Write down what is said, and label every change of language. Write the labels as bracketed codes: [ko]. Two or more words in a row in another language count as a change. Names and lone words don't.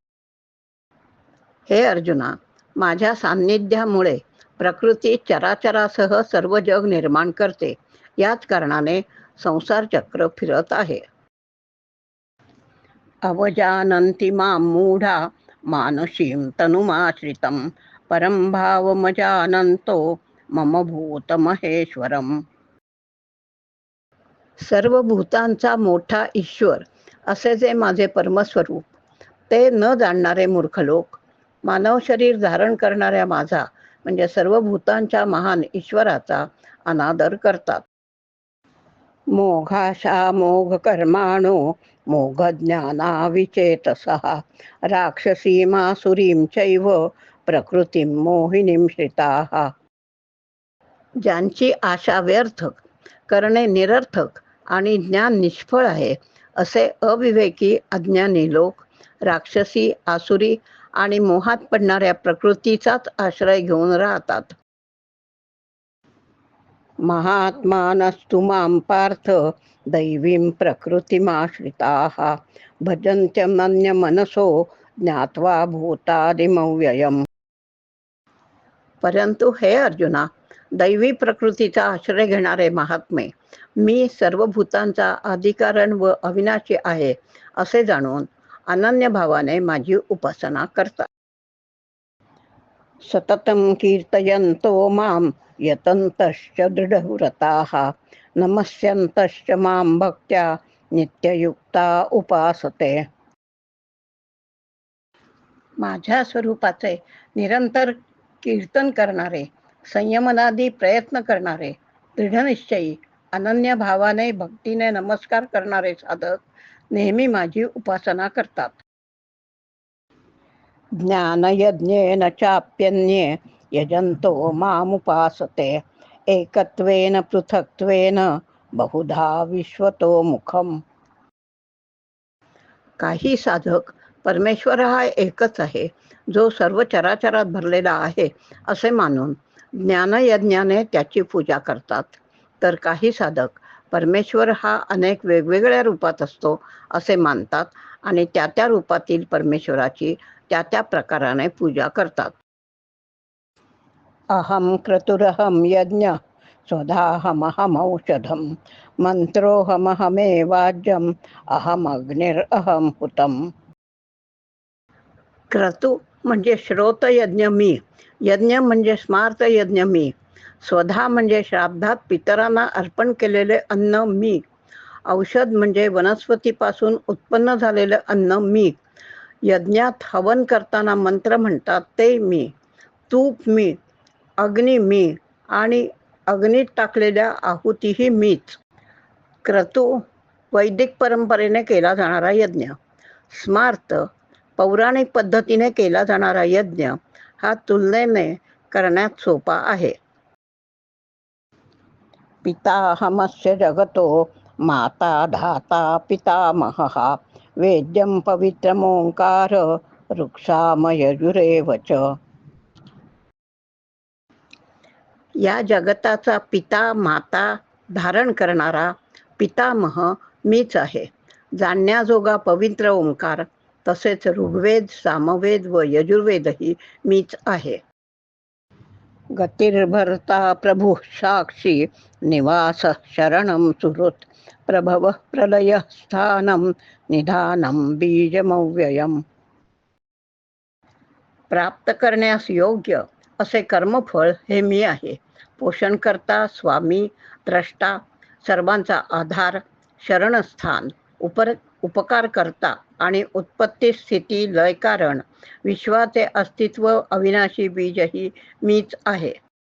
[mr] हे अर्जुना, माझ्या सान्निध्यामुळे प्रकृती चराचरासह सर्व जग निर्माण करते. याच कारणाने संसार चक्र फिरत आहे. [sa] अवजानन्ति मां मूढा मानसीं तनुमाश्रितं परं भावमजानन्तो मम भूतमहेश्वरम्. [mr] सर्व भूतांचा मोठा ईश्वर असे जे माझे परमस्वरूप, ते न जाणणारे मूर्ख लोक मानव शरीर धारण करणाऱ्या माझा म्हणजे सर्व भूतांच्या महान ईश्वराचा अनादर करतात. [sa] मोघाशा मोघ कर्माणो मोघ ज्ञाना विचेतसः राक्षसीमासुरीं चैव प्रकृतीं मोहिनीं श्रिताः. [mr] ज्यांची आशा व्यर्थ, करणे निरर्थक आणि ज्ञान निष्फळ आहे, असे अविवेकी अज्ञानी लोक राक्षसी, आसुरी आणि मोहात पडणाऱ्या प्रकृतीचाच आश्रय घेऊन राहतात. [sa] महात्मानस्तु मां पार्थ दैवीं प्रकृतिमाश्रिताः भजन्त्यमन्यमनसो ज्ञात्वा भूतादिमव्ययम्. [mr] परंतु हे अर्जुना, दैवी प्रकृतीचा आश्रय घेणारे महात्मे मी सर्व भूतांचा अधिकारण व अविनाशी आहे असे जाणून अनन्य भावाने माझी उपासना करतात. [sa] सततं कीर्तयन्तो मां यतन्तश्च दृढव्रताः नमस्यन्तश्च मां भक्त्या नित्ययुक्ता उपासते. [mr] माझ्या स्वरूपाचे निरंतर कीर्तन करणारे, संयमनादी प्रयत्न करणारे, दृढनिश्चयी अनन्य भावाने भक्तीने नमस्कार करणारे साधक नेहमी माझी उपासना करतात. [sa] ज्ञानयज्ञेन चाप्यन्ये यजन्तो मामुपासते एकत्वेन पृथक्त्वेन बहुधा विश्वतो मुखम. [mr] काही साधक परमेश्वर हा एकच आहे, जो सर्व चराचरात भरलेला आहे असे मानून ज्ञानयज्ञाने त्याची पूजा करतात. तर काही साधक परमेश्वर हा अनेक वेगवेगळ्या रूपात असतो असे मानतात आणि त्या त्या रूपातील परमेश्वराची त्या त्या प्रकाराने पूजा करतात. [sa] अहम क्रतुरहम यज्ञ स्वधाहमहमौषधम मंत्रोहमहमेवाज्यम अहम अग्निरहम हुतम. [mr] क्रतू म्हणजे श्रोत यज्ञ मी, यज्ञ म्हणजे स्मार्त यज्ञ मी, स्वधा म्हणजे श्राद्धात पितरांना अर्पण केलेले अन्न मी, औषध म्हणजे वनस्पतीपासून उत्पन्न झालेले अन्न मी, यज्ञात हवन करताना मंत्र म्हणतात ते मी, तूप मी, अग्नी मी आणि अग्नीत टाकलेल्या आहुतीही मीच. क्रतू वैदिक परंपरेने केला जाणारा यज्ञ. स्मार्त पौराणिक पद्धतीने केला जाणारा यज्ञ हा तुलनेने करण्यात सोपा आहे. [sa] पिताहमस्य जगतो माता धाता पितामहः वेद्यं पवित्रमोंकार वृक्षामयजुरेव च. [mr] या जगताचा पिता माता धारण करणारा पितामह मीच आहे. जाणण्याजोगा पवित्र ओंकार तसेच ऋग्वेद, सामवेद व यजुर्वेदही मीच आहे. [sa] गतिर्भर्ता प्रभुः साक्षी निवास शरणं सुहृत् प्रभव प्रलय स्थानं निधानं बीजमव्ययम्. [mr] प्राप्त करण्यास योग्य असे कर्मफळ हे मी आहे. पोषणकर्ता, स्वामी, द्रष्टा, सर्वांचा आधार, शरणस्थान, उपकार करता आणि उत्पत्ती स्थिती लय कारण, विश्वाचे अस्तित्व अविनाशी बीजही मीच आहे.